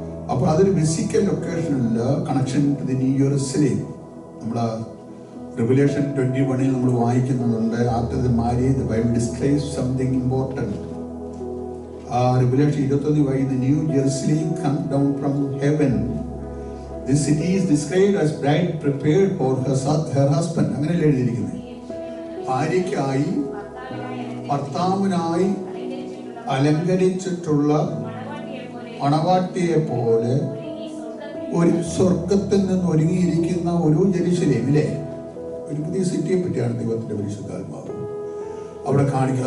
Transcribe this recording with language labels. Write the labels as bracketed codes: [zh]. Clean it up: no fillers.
[ml] അപ്പൊ അതൊരു physical ലൊക്കേഷനില്ല. [en] Connection to the New Jerusalem. [ml] നമ്മള് Revelation 21 നമ്മൾ വായിക്കുന്നുണ്ട്. [en] After the marriage the Bible describes something important. Revelation 21 [ml] വായിക്കുന്ന [en] New Jerusalem come down from heaven. This city is described as bride prepared for her husband. [ml] അങ്ങനെയല്ലേ എഴുതിയിരിക്കുന്നത്? ഭാര്യയ്ക്കായി ഭർത്താവിനായി അലങ്കരിച്ചിട്ടുള്ള മണവാട്ടിയെ പോലെ ഒരു സ്വർഗത്തിൽ നിന്ന് ഒരുങ്ങിയിരിക്കുന്ന ഒരു ജെറുസലേം ഇല്ലേ? ഒരു പുതിയ സിറ്റിയെ പറ്റിയാണ് ദൈവത്തിന്റെ പരിശുദ്ധാത്മാവ് അവിടെ കാണിക്കുക.